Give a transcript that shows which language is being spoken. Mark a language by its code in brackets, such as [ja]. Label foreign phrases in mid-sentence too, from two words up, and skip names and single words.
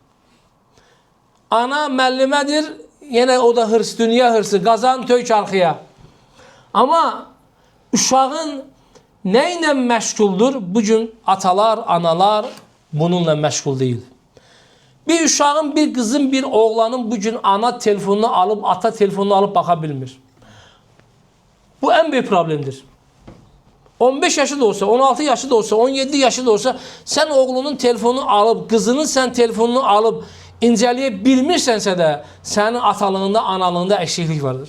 [az] Ana müəllimədir, yenə o da hırs, dünya hırsı, qazan tök arxaya. Amma uşağın nə ilə məşğuldur? Bugün atalar, analar bununla məşğul deyil. Bir uşağın, bir qızın, bir oğlanın bugün ana telefonunu alıp, ata telefonunu alıp baxa bilmir. [tr] Bu en büyük problemdir. [az] 15 yaşı da olsa, 16 yaşı da olsa, 17 yaşı da olsa sen oğlunun telefonunu alıp, kızının sen telefonunu alıp inceleyə bilmirsənsə də sənin atalığında, analığında eksiklik vardır.